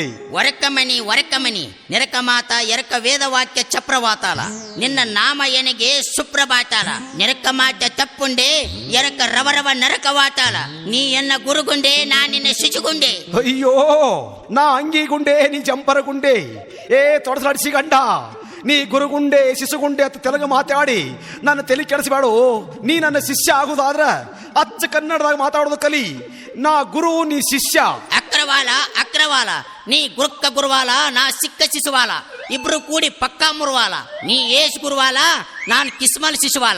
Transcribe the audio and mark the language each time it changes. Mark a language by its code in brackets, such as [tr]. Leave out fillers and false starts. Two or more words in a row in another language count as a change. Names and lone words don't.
[kn] ವರಕಮನಿ ನೆರಕ ಮಾತ ಎರಕ ವೇದವಾಕ್ಯ ಚಪ್ರವಾತಾಲ. ನಿನ್ನ ನಾಮ ಎನಗೆ ಸುಪ್ರಭಾತಾಲ. ನೆರಕ ಮಾತ ತಪ್ಪುಂಡೆ, ಎರಕ ರವರವ ನರಕವಾತಾಲ. ನೀ ಎನ್ನ ಗುರುಗುಂಡೆ, ನಾ ನಿನ್ನ ಶಿಶುಗುಂಡೆ. ಅಯ್ಯೋ, ನಾ ಅಂಗಿಗುಂಡೆ, ನೀ ಜಂಪರಗುಂಡೆ. ಏ ತೊಡಸಾಡಿಸಿ ಗಂಡ, ನೀ ಗುರುಗುಂಡೆ ಶಿಶುಗುಂಡೆ ಅಂತ ತೆಲುಗು ಮಾತಾಡಿ ನನ್ನ ತಲೆ ಕೆಡಿಸಬೇಡು. ನೀ ನನ್ನ ಶಿಷ್ಯ ಆಗುದಾದ್ರ ಅಚ್ಚ ಕನ್ನಡದಾಗ ಮಾತಾಡೋದು ಕಲಿ. ನಾ ಗುರು, ನೀ ಶಿಷ್ಯ. ಅಕ್ರವಾಲ ನೀ ಗುರುಕ್ಕ ಗುರುವಾಲ, ನಾ ಸಿಕ್ಕ ಶಿಶುವಾಲ. ಇಬ್ರು ಕೂಡಿ ಪಕ್ಕಾ ಮುರುವಾಲ. ನೀ ಏಸ್ ಗುರುವಾಲ, ನಾನ್ ಕಿಸ್ಮಲ್ ಶಿಶುವಾಲ.